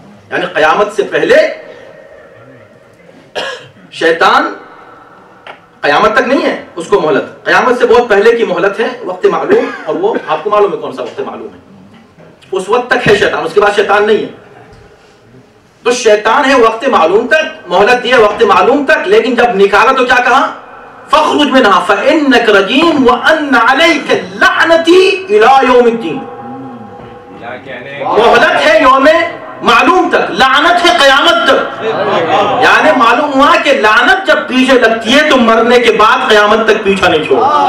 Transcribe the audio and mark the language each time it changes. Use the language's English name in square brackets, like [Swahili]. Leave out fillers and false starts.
[Urdu] یعنی قیامت سے پہلے شیطان قیامت تک نہیں ہے اس کو مہلت, قیامت سے بہت پہلے کی مہلت ہے, وقت معلوم. اور وہ آپ کو معلوم ہے کون سا وقت معلوم ہے, اس وقت تک ہے شیطان, اس کے بعد شیطان نہیں ہے. تو شیطان ہے وقت معلوم تک, مہلت دی ہے وقت معلوم تک, لیکن جب نکالا تو کیا کہا, [Arabic] فاخرج منها فانك رجيم وان عليك لعنتي الى يوم الدين. [Urdu] مہلت ہے یوم معلوم تک, لعنت ہے قیامت تک. یعنی معلوم ہوا کہ لعنت جب پیچھے لگتی ہے تو مرنے کے بعد قیامت تک پیچھا نہیں چھوڑ.